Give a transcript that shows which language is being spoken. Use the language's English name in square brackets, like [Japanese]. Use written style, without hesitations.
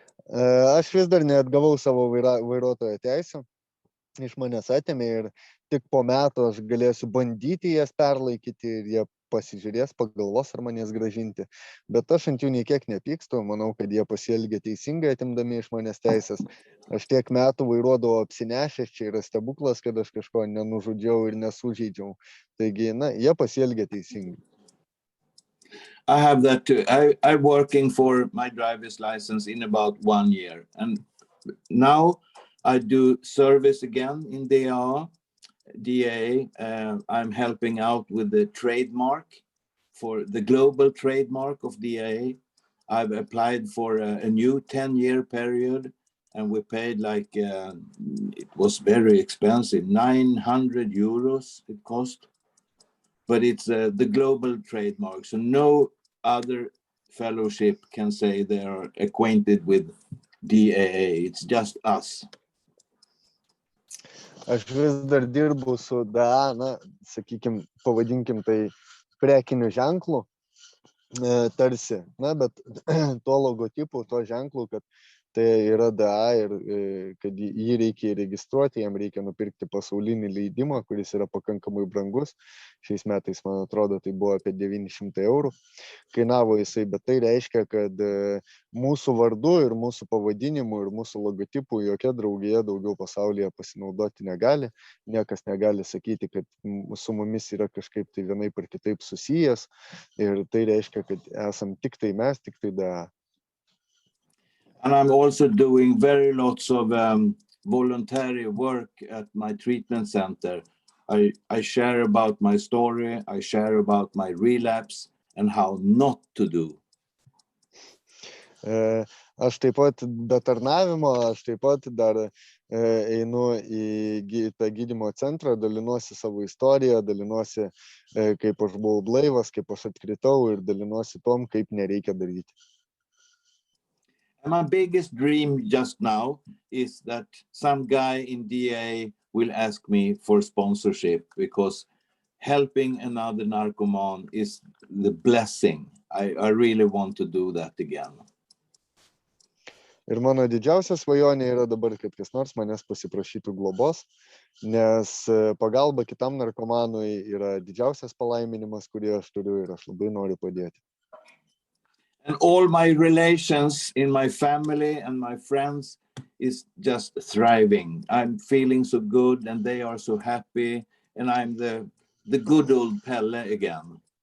[Lithuanian] Aš vis dar neatgavau savo vairuotojo teisę, iš manęs atėmė ir tik po metų aš galėsiu bandyti jas perlaikyti ir jie pasižiūrės, pagalvos, ar manęs gražinti. Bet aš ant jų nei kiek nepykstu, manau, kad jie pasielgė teisingai atimdami iš manęs teisės. Aš tiek metų vairuodavau apsinešęs, čia yra stebuklas, kad aš kažko nenužudžiau ir nesužeidžiau. Taigi, jie pasielgė teisingai. [English] I have that too. I'm working for my driver's license in about 1 year. And now I do service again in DA. I'm helping out with the trademark for the global trademark of DA. I've applied for a new 10-year period, and we paid like, it was very expensive, 900 euros it cost. But it's the global trademark. So no other fellowship can say they are acquainted with DAA. It's just us. [Lithuanian] Aš vis dar dirbu su DA, na, sakykime, pavadinkim tai prekiniu ženklu, tarsi, na, bet tuo logotipu, tuo ženklu, kad tai yra DA ir kad jį reikia įregistruoti, jam reikia nupirkti pasaulinį leidimą, kuris yra pakankamai brangus. Šiais metais, man atrodo, tai buvo apie 900 eurų. Kainavo jisai, bet tai reiškia, kad mūsų vardu ir mūsų pavadinimu ir mūsų logotipu jokia draugija daugiau pasaulyje pasinaudoti negali. Niekas negali sakyti, kad su mumis yra kažkaip tai vienaip ar kitaip susijęs. Ir tai reiškia, kad esam tik tai mes, tik tai DA. [English] And I'm also doing very lots of voluntary work at my treatment center. I share about my story, I share about my relapse and how not to do. [Lithuanian] Aš taip pat be tarnavimo, aš taip pat dar einu į tą gydymo centrą, dalinuosi savo istoriją, dalinuosi, kaip aš buvau blaivas, kaip aš atkritau ir dalinuosi tom, kaip nereikia daryti. [English] And my biggest dream just now is that some guy in DA will ask me for sponsorship, because helping another narcoman is the blessing. I really want to do that again. [Lithuanian] Ir mano didžiausia svajonė yra dabar, kad kas nors manęs pasiprašytų globos, nes pagalba kitam narkomanui yra didžiausias palaiminimas, kurį aš turiu ir aš labai noriu padėti. [English] And all my relations in my family and my friends is just thriving. I'm feeling so good and they are so happy, and I'm the good old Pelle again.